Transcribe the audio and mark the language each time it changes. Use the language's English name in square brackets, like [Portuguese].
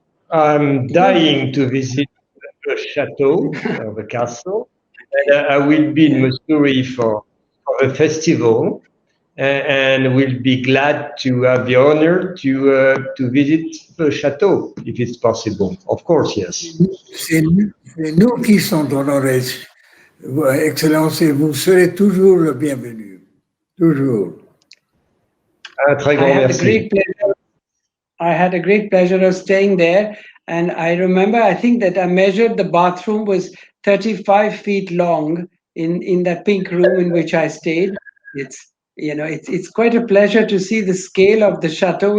[English] I'm dying to visit the chateau, the castle. And I will be in Mussoorie for the festival, and will be glad to have the honor to visit the chateau, if it's possible. Of course, yes. [French] C'est nous qui sommes honorés. Excellence, vous serez toujours le bienvenu. Toujours. Un très grand merci. [English] I had a great pleasure of staying there. And I remember, I think that I measured the bathroom was 35 feet long in that pink room in which I stayed. It's quite a pleasure to see the scale of the chateau.